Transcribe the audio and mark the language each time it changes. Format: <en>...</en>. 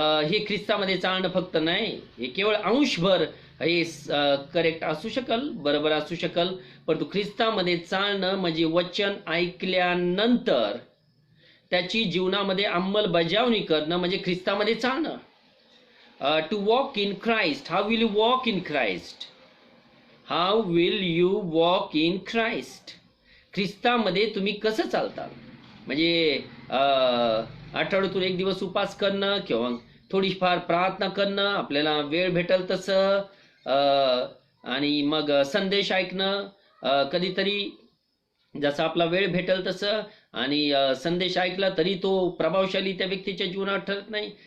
<mr>हे ख्रिस्तामध्ये चालणं फक्त नाही, हे केवळ अंशभर हे करेक्ट असू शकल, बरोबर असू शकल, परंतु ख्रिस्तामध्ये चालणं म्हणजे वचन ऐकल्यानंतर त्याची जीवनामध्ये अंमलबजावणी करणं म्हणजे ख्रिस्तामध्ये चालणं.</mr> <en>To walk in Christ. How will you walk in Christ? How will you walk in Christ?</en> <mr>ख्रिस्तामध्ये तुम्ही कसं चालता? म्हणजे आठवड्यातून एक दिवस उपास करणं किंवा थोडीफार प्रार्थना करणं, आपल्याला वेळ भेटेल तसं, आणि मग संदेश ऐकणं कधीतरी जसं आपला वेळ भेटेल तसं, आणि संदेश ऐकला तरी तो प्रभावशाली त्या व्यक्तीच्या जीवनात ठरत नाही.</mr>